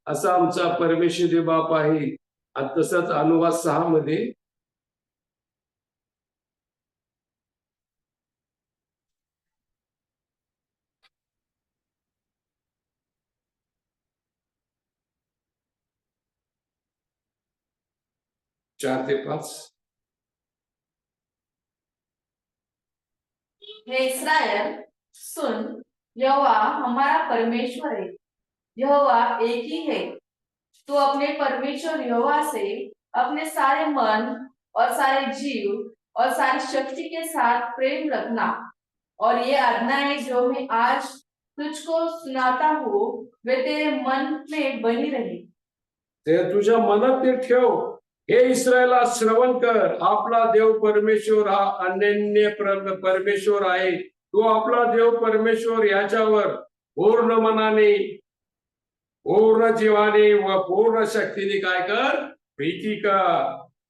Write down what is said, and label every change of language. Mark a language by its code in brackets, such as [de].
[mr] असा आमचा परमेश्वरी बाप आहे. आणि तसंच अनुवाद 6 मध्ये चार ते 5, [hi] हे इस्राएल सुन, यहोवा हमारा परमेश्वर है, यहोवा एक ही है। तू अपने परमेश्वर यहोवा से अपने सारे मन और सारे जीव और सारी शक्ति के साथ प्रेम रखना, और ये आज्ञाएं जो मैं आज तुझको सुनाता हूँ वे तेरे मन में बनी रही। [mr] ते तुझ्या मनात ते ठेव. हे इस्रायला श्रवण कर, आपला देव परमेश्वर हा अनन्य परमेश्वर आहे. तो आपला देव परमेश्वर याच्यावर पूर्ण मनाने, पूर्ण जीवाने व पूर्ण शक्तीने काय कर, प्रीती कर.